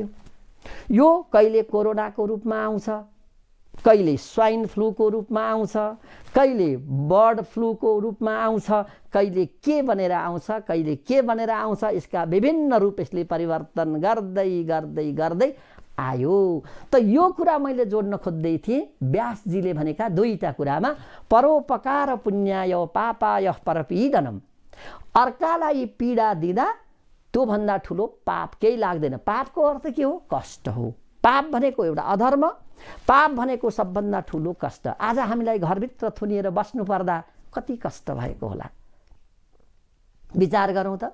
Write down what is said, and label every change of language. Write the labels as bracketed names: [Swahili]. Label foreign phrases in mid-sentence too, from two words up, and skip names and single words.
[Nepali] यो कहिले कोरोनाको रूपमा आउँछ, कहिले स्वाइन फ्लूको रूपमा आउँछ, कहिले बर्ड फ्लूको रूपमा आउँछ, कहिले के बनेर आउँछ, कहिले के बनेर आउँछ। यसका विभिन्न रूप यसले परिवर्तन गर्दै गर्दै गर्दै आयो। त यो कुरा मैले जोड्न खोज्दै थिएँ व्यासजीले भनेका दुईटा कुरामा, [Sanskrit] परोपकार पुण्याय पापाय परपीडनम। [Nepali] अर्कालाई पीडा दिँदा त्योभन्दा ठुलो पाप केही लाग्दैन। पापको अर्थ के हो? कष्ट हो। पाप भनेको एउटा अधर्म, पाप भनेको सबभन्दा ठुलो कष्ट। आज हामीलाई घरभित्र थुनिएर बस्नु पर्दा कति कष्ट भएको होला, विचार गरौँ त।